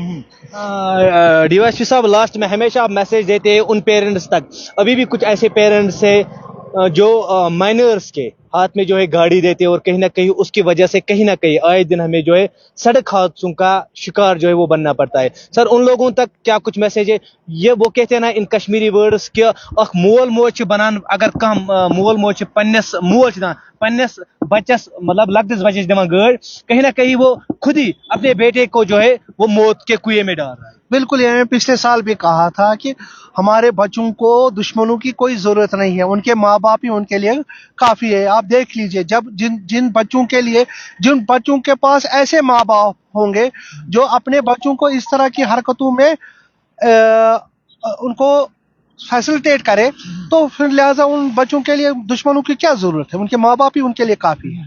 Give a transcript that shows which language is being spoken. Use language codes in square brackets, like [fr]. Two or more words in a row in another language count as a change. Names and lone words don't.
[hi] डीवाईएसपी साहब, लास्ट में हमेशा आप मैसेज देते हैं उन पेरेंट्स तक, अभी भी कुछ ऐसे पेरेंट्स हैं जो माइनर्स के हाथ में जो है गाड़ी देते हैं, और कहीं ना कहीं उसकी वजह से कहीं ना कहीं आए दिन हमें जो है सड़क हादसों का शिकार जो है वो बनना पड़ता है। सर, उन लोगों तक क्या कुछ मैसेज है? ये वो कहते हैं ना [en] in Kashmiri words [hi] कि [ks] अख मोल मोच बनान, अगर कम मोल मोच पन्नस मोच दान पन्नस बच्चस [hi] मतलब [ks] लकदिस बच्चस दिवान गाड़ी, [hi] कहीं ना कहीं वो खुद ही अपने बेटे को जो है वो मौत के कुएं में डाल रहा है। बिल्कुल, ये पिछले साल भी कहा था कि हमारे बच्चों को दुश्मनों की कोई जरूरत नहीं है, उनके माँ बाप ही उनके लिए काफी है। आप देख लीजिए, जब जिन बच्चों के लिए, जिन बच्चों के पास ऐसे माँ बाप होंगे जो अपने बच्चों को इस तरह की हरकतों में उनको फैसिलिटेट करे, तो फिर लिहाजा उन बच्चों के लिए दुश्मनों की क्या जरूरत है, उनके माँ बाप ही उनके लिए काफी है।